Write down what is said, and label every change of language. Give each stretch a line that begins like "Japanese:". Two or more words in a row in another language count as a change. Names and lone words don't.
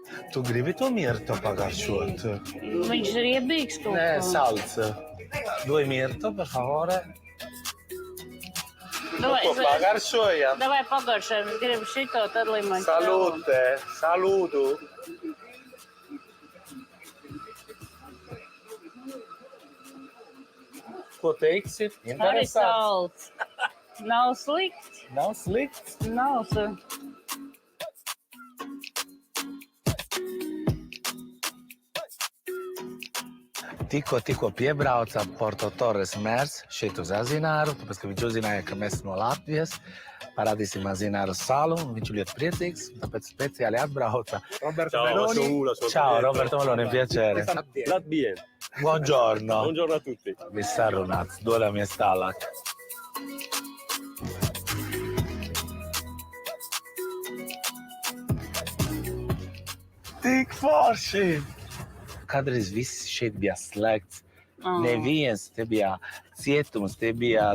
Latvian: Tu gribi to mirto pagaršot? Viņš ir riebīgs kaut Nē, ko.
Italian: salsa. Doj mirto, per favore.
Latvian: Davai, Ko pagaršojam? Davai pagaršojam, es gribu šito, tad limončelu. Salute, saludu. Ko teiksi? Arī Interesants. salds. Nav slikts. Nav slikts. Nav slikts. Tikko piebrauca Porto Torres mērs šeit uz Azināru, tāpēc, ka viņš uzzināja, ka mēs no Latvijas parādīsim Azināru salu, un viņš ir ļoti priecīgs, tāpēc speciāli atbrauca. Roberto Meloni.
Italian: Ciao, Roberto Meloni, piacere. Bien. Buongiorno. Buongiorno a tutti.
Latvian: Viss sarunāts, dodamies tālāk. Tik forši! Kādreiz viss šeit bija slēgts. Neviens, te bija cietums, te bija